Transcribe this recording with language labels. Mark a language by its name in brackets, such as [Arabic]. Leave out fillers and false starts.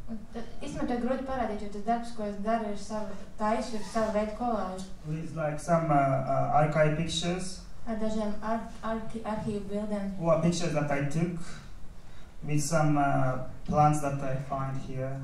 [Latvian] Īstenībā to grūti parādīt, jo tas darbs, ko es daru, ir savu veidu kolāžu. [English] With like some archive pictures. [Latvian] Ar dažiem arhīvu bildēm. [English] Or pictures that I took with some plants that I find here.